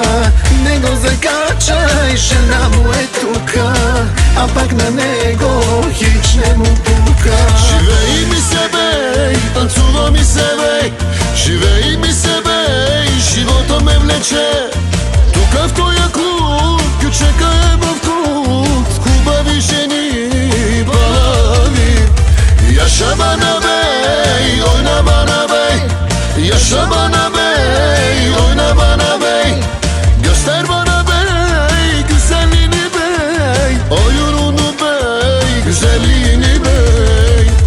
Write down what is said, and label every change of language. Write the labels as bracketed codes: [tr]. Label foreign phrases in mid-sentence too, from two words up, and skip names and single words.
[bg] Не го закачай, жена му е тука, а пък на него хич не му пука. Живей ми се, бей, танцува ми се, бей, живей ми се, бей, живота ме влече. Тука в тоя клуб, кючека е в клуб, хубави жени, балави. [tr] Yaşamana bey, oyna bana bey. Yaşamana bey, oyna bana bey. Göster bana bey, güzelliğini bey. Oyununu bey, güzelliğini bey.